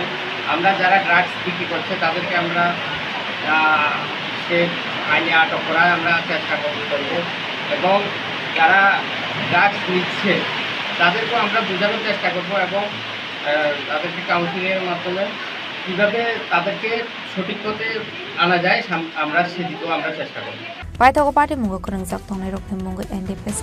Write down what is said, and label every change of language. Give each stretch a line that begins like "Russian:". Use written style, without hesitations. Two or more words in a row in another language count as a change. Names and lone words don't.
Bangla: আমরা যারা ড্রাগস বিক্রি করছে তাদেরকে আমরা সে আইনে আটক করার আমরা চেষ্টা করব এবং যারা ড্রাগস নিচ্ছে তাদেরকেও আমরা বোঝানোর চেষ্টা করব এবং তাদেরকে কাউন্সিলিংয়ের মাধ্যমে কীভাবে তাদেরকে সঠিক পথে আনা যায় আমরা সেদিকেও আমরা চেষ্টা করব।
Kok Borok: Paithago party mungo kurang jak tongnai rokni mungo NDPS